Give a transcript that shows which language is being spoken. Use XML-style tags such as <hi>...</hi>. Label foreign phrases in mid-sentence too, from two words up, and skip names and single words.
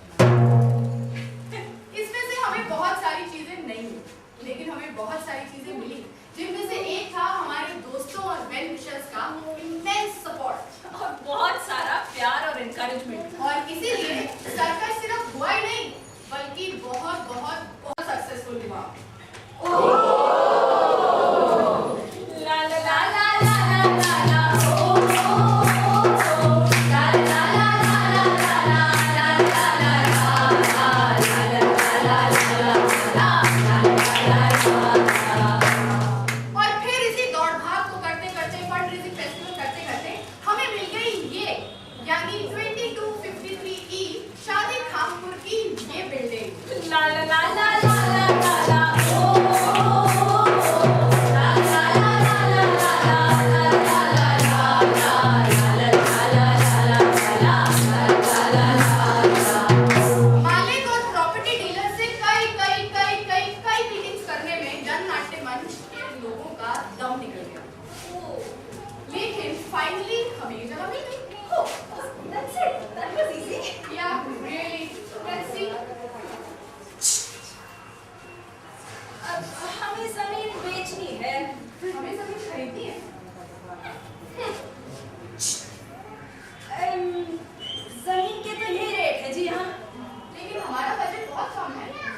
<hi>इसमें से हमें बहुत सारी चीजें नहीं मिली, लेकिन हमें बहुत सारी चीजें मिली, जिनमें से एक था हमारे दोस्तों और</hi> <en>well wishers</en> <hi>का</hi> <en>immense support</en> <hi>और बहुत सारा प्यार और एनकरेजमेंट। और इसीलिए सर्कस सिर्फ हुआ ही नहीं, बल्कि बहुत बहुत बहुत सक्सेसफुल हुआ। ला ला ला ला ला ला ला ला ओ ओ ओ ला ला ला ला ला ला ला ला ला और फिर इसी दौड़ भाग को करते करते</hi> <en>fundraising festival</en> <hi>करते करते हमें मिल गई ये, यानी 2253E शादी खामपुर की ये बिल्डिंग। ला ला ला ला ला ला ला ला ओ ओ ला ला ला ला ला ला ला ला मालिक और</hi> <en>property dealer</en> <hi>से कई मीटिंग्स करने में जननाट्य मंच के लोगों का दम निकल गया, लेकिन फाइनली हमें ये जगह मिल गई।</hi> <en>That's it. That was easy. Yeah, really. Let's see.</en> <hi>अब हमें जमीन बेचनी है। हमें जमीन खरीदनी है। जमीन के तो यही रेट है जी यहाँ। लेकिन हमारा बजट बहुत कम है।</hi>